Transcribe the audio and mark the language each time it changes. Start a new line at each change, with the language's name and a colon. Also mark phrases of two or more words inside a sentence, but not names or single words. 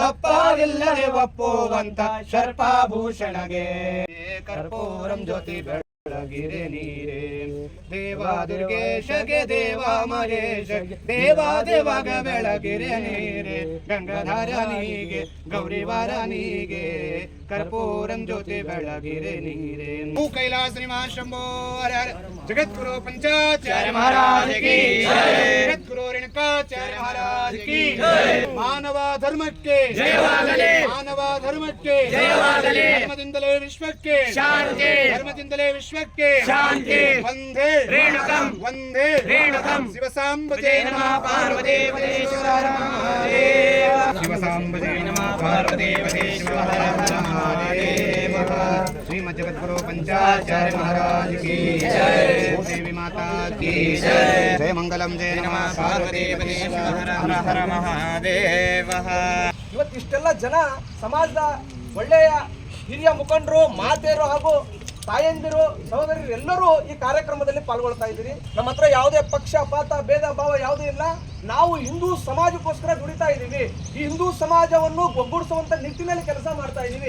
Kannada: ತಪ್ಪಾವಿಲ್ಲದೆ ಒಪ್ಪುವಂತ ಶರ್ಪಾಭೂಷಣಗೆ ಕರ್ಪೂರಂ ಜ್ಯೋತಿ ಬೆಳಗಿರೆ ನೀರೇ ದೇವ ದುರ್ಗೇಶಗೆ ದೇವ ಮಹೇಶಗೆ ದೇವ ದೇವಾಗ ಬೆಳಗಿರೆ ನೀರೇ ಗಂಗಾಧರನಿಗೆ ಗೌರಿವಾರನಿಗೆ ಕರ್ಪೂರಂ ಜ್ಯೋತಿ ಬೆಳಗಿರೆ ನೀರೇ ಕೈಲಾಸ ನಿವಾಸ ಶಂಭೋ ಹರ ಹರ ಜಗದ್ಗುರು
Hindi: पंचाचार्य महाराज की जय जगद्गुरु रेणुकाचार्य महाराज की जय
Kannada: ಮಾನವ ಧರ್ಮಕ್ಕೆ ಜಯವಾಗಲಿ ಮಾನವ ಧರ್ಮಕ್ಕೆ ಜಯವಾಗಲಿ ಧರ್ಮದಿಂದಲೇ ವಿಶ್ವಕ್ಕೆ ಶಾಂತಿ ಧರ್ಮದಿಂದಲೇ ವಿಶ್ವಕ್ಕೆ ಶಾಂತಿ ವಂದೇ ರೇಣುಕಂ ವಂದೇ ರೇಣುಕಂ ಶಿವಸಾಂಬಜೇ ನಮಃ ಪಾರ್ವತಿ ಪರಮೇಶ್ವರ ಮಹಾದೇವ ಶಿವಸಾಂಬಜೇ ನಮಃ ಪಾರ್ವತಿ ಪರಮೇಶ್ವರ
Hindi: ಮಹಾದೇವ श्रीमद् जगद्गुरु पंचाचार्य महाराज की जय देवी माता की जय जय मंगलम जय नमः पार्वती परमेश्वर हर हर महादेव
Kannada: ಇವತ್ತಿಷ್ಟೆಲ್ಲ ಜನ ಸಮಾಜದ ಒಳ್ಳೆಯ ಹಿರಿಯ ಮುಖಂಡರು ಮಾತೆಯರು ಹಾಗೂ ತಾಯಂದಿರು ಸಹೋದರರು ಎಲ್ಲರೂ ಈ ಕಾರ್ಯಕ್ರಮದಲ್ಲಿ ಪಾಲ್ಗೊಳ್ತಾ ಇದ್ದೀರಿ. ನಮ್ಮ ಹತ್ರ ಯಾವುದೇ ಪಕ್ಷಪಾತ ಭೇದ ಭಾವ ಯಾವುದೂ ಇಲ್ಲ. ನಾವು ಹಿಂದೂ ಸಮಾಜಕ್ಕೋಸ್ಕರ ದುಡಿತಾ ಇದ್ದೀವಿ. ಈ ಹಿಂದೂ ಸಮಾಜವನ್ನು ಒಗ್ಗೂಡಿಸುವಂತ ನಿಟ್ಟಿನಲ್ಲಿ ಕೆಲಸ ಮಾಡ್ತಾ ಇದ್ದೀವಿ.